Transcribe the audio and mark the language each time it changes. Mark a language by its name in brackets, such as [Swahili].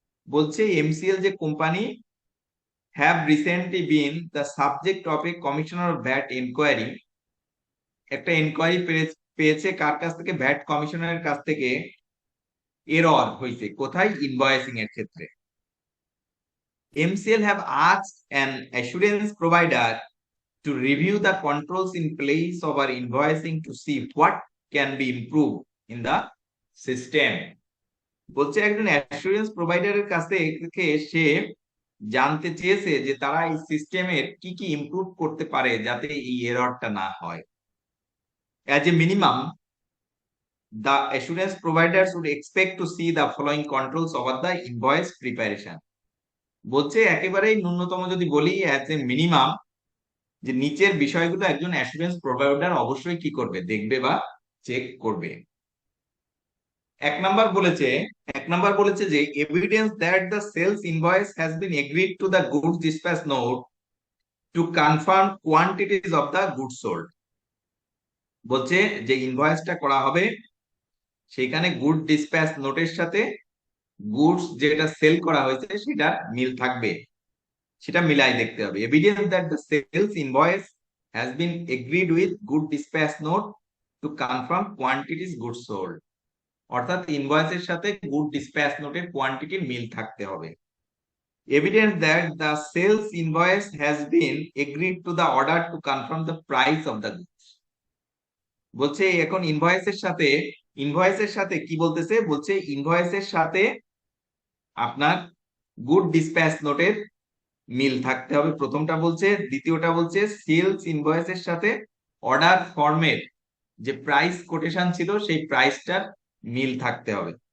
[Bangla] বলছে এমসিএল যে company [English] have recently been the subject of a commissioner of VAT inquiry, [Bangla] একটা inquiry পেয়েছে কার কাছ থেকে, ভ্যাট কমিশনারের কাছ থেকে। এরর হয়েছে কোথায়, ইনভয়েসিং এর ক্ষেত্রে। [English] MCL have asked an assurance provider to review the controls in place of our invoicing to see what can be improved in the system। [Bangla] বলছে একজন অ্যাসুরেন্স প্রোভাইডারের কাছে থেকে সে জানতে চেয়েছে যে তারা এই সিস্টেমের কি কি ইমপ্রুভ করতে পারে যাতে এই এররটা না হয়। [English] As a minimum, the assurance providers would expect to see the following controls over the invoice preparation। [Bangla] বলছে একেবারেই ন্যূনতম যদি বলি [English] as a minimum, [Bangla] যে নিচের বিষয়গুলো একজন অ্যাসুরেন্স প্রোভাইডার অবশ্যই কি করবে, দেখবে বা চেক করবে। [English] 1 [Bangla] নম্বর বলেছে যে [English] Evidence that the sales invoice has been agreed to the goods dispatch note to confirm quantities of the goods sold. [Bangla] বলছে যে ইনভয়েসটা করা হবে সেখানে গুড ডিসপ্যাচ নোটের সাথে গুডস যেটা সেল করা হয়েছে সেটা মিল থাকবে, সেটা মিলাই দেখতে হবে। [English] evidence that the sales invoice has been agreed with good dispatch note to confirm quantities goods sold, [Bangla] অর্থাৎ ইনভয়েসের সাথে গুড ডিসপ্যাচ নোটের কোয়ান্টিটির মিল থাকতে হবে। [English] evidence that the sales invoice has been agreed to the order to confirm the price of the goods. [Bangla] বলছে এখন ইনভয়েসের সাথে কি বলতেছে, বলছে ইনভয়েসের সাথে আপনার গুড ডিসপ্যাচ নোটের মিল থাকতে হবে, প্রথমটা বলছে। দ্বিতীয়টা বলছে সেলস ইনভয়েসের সাথে অর্ডার ফর্মের যে প্রাইস কোটেশন ছিল সেই প্রাইসটার মিল থাকতে হবে।